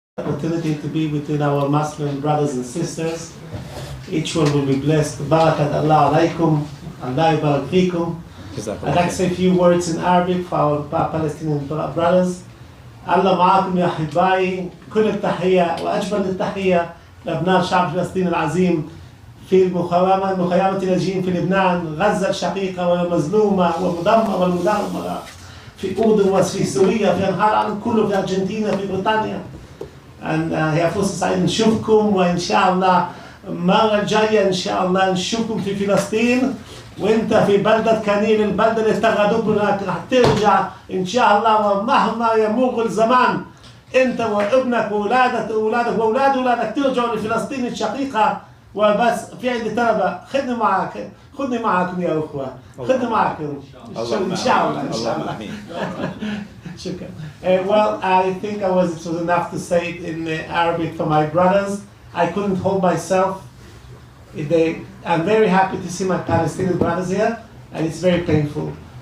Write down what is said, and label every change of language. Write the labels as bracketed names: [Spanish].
[English] opportunity to be between our Muslim brothers and sisters. Each one will be blessed. [Arabic] Barakat Allah alaykum, Allah barak fikum. [English] I'd like to say a few words in Arabic for our Palestinian brothers. [Arabic] الله معاكم يا أحبائي. كل التحية وأجمل التحية لأبناء شعب فلسطين العظيم في مخيمة اللاجئين في لبنان، غزة الشقيقة والمظلومة والمدمرة والمدمرة في أردن وفي سوريا، في أنحاء العالم كله، في أرجنتينا، في بريطانيا. هي فرصة سعيدة نشوفكم، وإن شاء الله المرة الجاية إن شاء الله نشوفكم في فلسطين، وأنت في بلدة كنيل، البلدة اللي افتقدوك هناك، راح ترجع إن شاء الله ومهما يمر الزمان أنت وابنك وأولادك وأولادك ترجعوا لفلسطين الشقيقة. وبس في عندي طلبة، خذني معكم يا أخوة، خذني معكم إن شاء الله. شكرا. [English] Well, I think it was enough to say it in Arabic for my brothers. I couldn't hold myself. I'm very happy to see my Palestinian brothers here, and it's very painful.